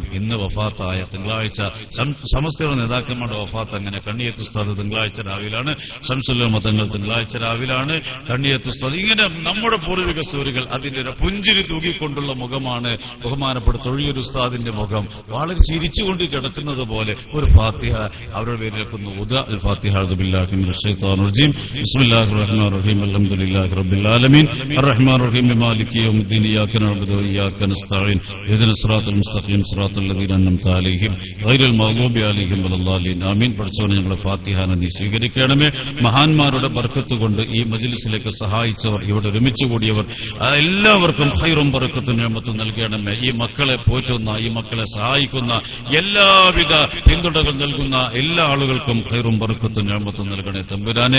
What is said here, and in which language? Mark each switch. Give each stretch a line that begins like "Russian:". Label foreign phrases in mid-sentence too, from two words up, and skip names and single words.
Malayalam: ഇന്ന് വഫാത്തായ തിങ്കളാഴ്ച സമസ്തയുടെ നേതാക്കന്മാരുടെ വഫാത്ത് അങ്ങനെ കണ്ണിയത്ത് ഉസ്താദ് തിങ്കളാഴ്ച രാവിലാണ്, ശംസുൽ ഉലമ തങ്ങൾ തിങ്കളാഴ്ച രാവിലാണ്, കണ്ണിയത്ത് ഉസ്താദ്. ഇങ്ങനെ നമ്മുടെ പൂർവിക സൂരികൾ അതിന്റെ ഒരു പുഞ്ചിരി തൂക്കിക്കൊണ്ടുള്ള മുഖമാണ് ബഹുമാനപ്പെട്ട തൊഴിയൂർ ഉസ്താദിന്റെ മുഖം. വളരെ ചിരിച്ചുകൊണ്ട് കിടക്കുന്നത് പോലെ ഒരു ഫാത്തിഹ അവരുടെ അവരുടെ പേരിലേക്കുന്നു
Arabic: الفاتحة أعوذ بالله من الشيطان الرجيم بسم الله الرحمن الرحيم الحمد لله رب العالمين الرحمن الرحيم مالك يوم الدين إياك نعبد وإياك نستعين اهدنا الصراط المستقيم صراط الذين أنعمت عليهم غير المغضوب عليهم ولا الضالين
Malayalam: ആമീൻ. പഠിച്ചവനെ ഞങ്ങളുടെ ഫാത്തിഹാനെ നീ സ്വീകരിക്കണമേ. മഹാന്മാരുടെ ബർക്കത്ത് കൊണ്ട് ഈ മജ്ലിസിലേക്ക് സഹായിച്ചവർ, ഇവിടെ ഒരുമിച്ച് കൂടിയവർ എല്ലാവർക്കും ഖൈറും ബർക്കത്തും നിഅമത്തും നൽകണമേ. ഈ മക്കളെ പോറ്റുന്ന, ഈ മക്കളെ സഹായിക്കുന്ന, എല്ലാവിധ പിന്തുണകൾ നൽകുന്ന എല്ലാ ആളുകൾക്കും ഖൈറും ബർക്കത്തും നിഅമത്തും നൽകണേ തമ്പുരാനെ.